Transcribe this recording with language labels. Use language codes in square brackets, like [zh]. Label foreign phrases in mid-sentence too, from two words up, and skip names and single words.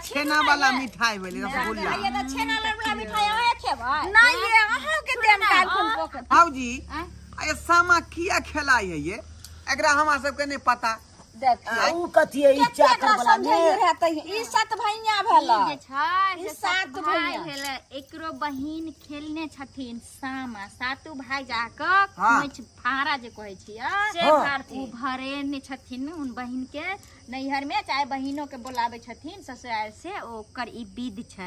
[mai] छेना वाला मिठाई भेलै रसगुल्ला ये त छेना वाला मिठाई है खेबै नहीं ये अहाँ के देम काल कोन पकड़ भाऊजी ये सामा किया खेलाई है ये एकरा हमरा सबके नहीं पता। देखिए ऊ कथी है ई चाकर वाला में ई सात भैया भेला जे छै ई से सात सात भाई भैया। भेलै एकरो बहिन खेलने छथिन सामा सातू भाई जाके हाँ। खोइछ फारा जे कहै छियै से हाँ। भारती भरेने छथिन उन बहिन के नैहर में चाहे बहिनो के बुलावे छथिन ससुराल से ओकर ई विध छै।